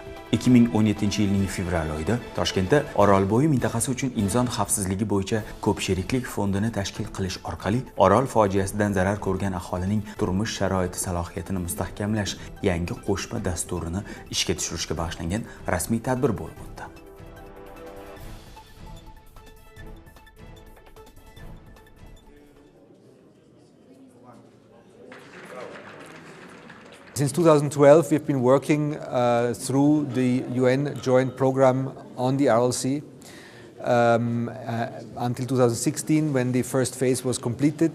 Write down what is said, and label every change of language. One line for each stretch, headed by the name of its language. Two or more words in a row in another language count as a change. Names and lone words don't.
Uzbek: 2017-yilning fevral oyida Toshkentda Orolbo'yi mintaqasi uchun inson xavfsizligi bo'yicha ko'psheriklik fondini tashkil qilish orqali Orol fojiasidan zarar ko'rgan aholining turmush sharoiti salohiyatini mustahkamlash yangi qo'shma dasturini ishga tushirishga bag'ishlangan rasmiy tadbir bo'lib o'tdi.
English: Since 2012, we've been working through the UN joint program on the RLC until 2016, when the first phase was completed.